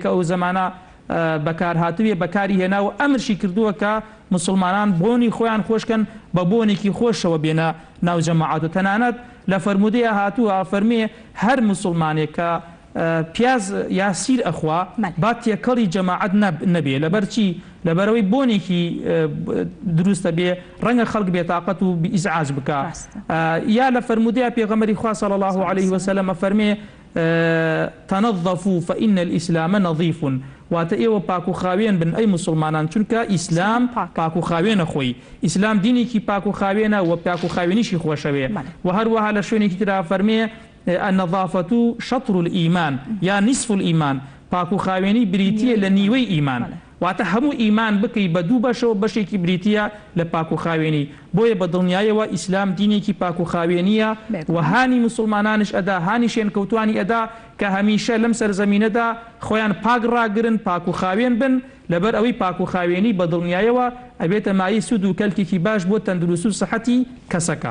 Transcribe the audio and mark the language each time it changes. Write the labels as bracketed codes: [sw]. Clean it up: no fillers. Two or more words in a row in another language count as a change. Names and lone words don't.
[ckb] ئەو زەمانە بەکار هاتووێ بەکاری هێناوە ئەمرشی کردووە کە مسلمانان بۆنی خۆیان خۆشکەن بە بۆنێکی خۆشەوە بێنە ناو جەماعەت و تەنانەت لە فەرمودەیە هاتووە فەرمێ هەر مسلمانێک کە پیاز یا سیر ئەخوا با تێکەڵی جەماعەت نەبێ لەبەرچی لەبەرەوەی بۆنێکی دروستە بێ ڕەنگە خەڵک بێتاقەت و ئیزعاج بکە یا لە فەرمودەیە پێغەمبەری خوا [ar] صلی الله عليه وسلم [ckb] فەرمێ [ar] تنظفوا فإن الإسلام نظيف [ckb] واتە ئێوە پاک و خاوێن بن ئەی مسلمانان چونکە ئیسلام پاک و خاوێنە خۆی ئیسلام دینێکی پاک و خاوێنە و پاک و خاوێنیشی خۆشەوێ و هەروەها لە شوێنێکی ترا فەرمێ [ar] النظافة شطر الإيمان [ckb] یا [ar] نصف الإيمان [ckb] پاک و خاوێنی بریتیە لە نیوەی ئیمان واتە هەموو ئیمان بکەی بە دوو بەشەوە بەشێکی بریتیە لە پاک و خاوێنی بۆیە بە دڵنیایەوە ئیسلام دینێکی پاک و خاوێنیە و هانی مسلمانانش ئەدا هانی شوێنکەوتوانی ئەدا کە هەمیشە لەم سەرزەمینەدا خۆیان پاک ڕاگرن پاک و خاوێن بن لەبەر ئەوەی پاک و خاوێنی بە دڵنیایەوە ئەبێتە مای سود و کەلکێکی باش بۆ تەندروست و سەحەتی کەسەکە.